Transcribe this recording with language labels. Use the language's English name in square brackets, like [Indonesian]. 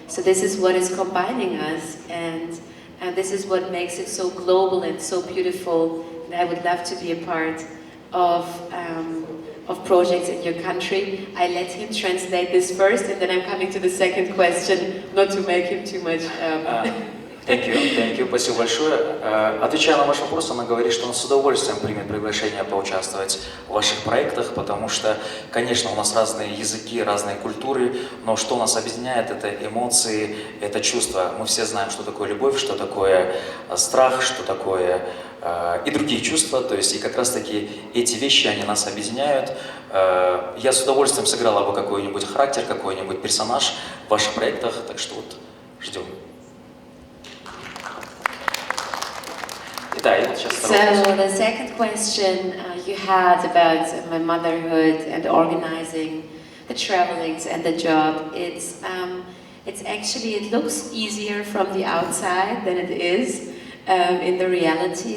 [English] So this is what is combining us, and this is what makes it so global and so beautiful. And I would love to be a part of projects in your country. I let him translate this first, and then I'm coming to the second question, not to make him too much... Thank you, [Russian] спасибо большое. Отвечая на ваш вопрос, она говорит, что он с удовольствием примет приглашение поучаствовать в ваших проектах, потому что, конечно, у нас разные языки, разные культуры, но что нас объединяет, это эмоции, это чувства. Мы все знаем, что такое любовь, что такое страх, что такое и другие чувства, то есть и как раз-таки эти вещи, они нас объединяют. Я с удовольствием сыграла бы какой-нибудь характер, какой-нибудь персонаж в ваших проектах, так что вот ждем. [English] So the second question you had about my motherhood and organizing the travelings and the job, it's actually, it looks easier from the outside than it is in the reality.